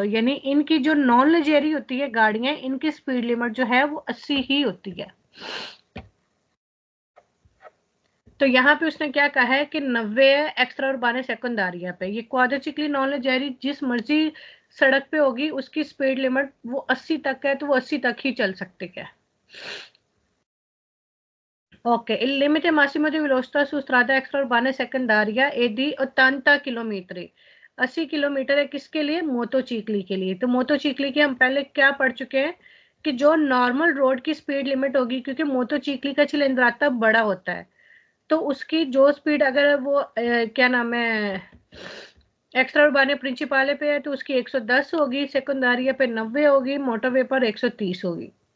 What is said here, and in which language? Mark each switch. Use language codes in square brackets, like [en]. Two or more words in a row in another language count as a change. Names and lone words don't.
[hi] यानी इनकी जो [it] non leggeri [hi] होती है गाड़ियां, इनकी स्पीड लिमिट जो है वो 80 ही होती है। तो यहाँ पे उसने क्या कहा है कि 90 है [it] extra urbane secondaria [hi] पे। ये [it] quadricicli non leggeri [hi] जिस मर्जी सड़क पे होगी उसकी स्पीड लिमिट वो 80 तक है, तो वो 80 तक ही चल सकती है। [it] Ok, il limite massimo di velocità su strada extraurbana secondaria è di 80 किलोमीटर। [hi] 80 किलोमीटर है किसके लिए? मोटोचिकली के लिए। तो मोटोचिकली के हम पहले क्या पढ़ चुके हैं कि जो [en] normal road [hi] की स्पीड लिमिट होगी, क्योंकि मोटोचिकली का चिलंद्राता बड़ा होता है, तो उसकी जो स्पीड अगर वो क्या नाम है [it] extra urbane principale [hi] पे है तो उसकी 110 होगी, सेकेंडारिया पे 90 होगी, मोटरवे पर 130 होगी।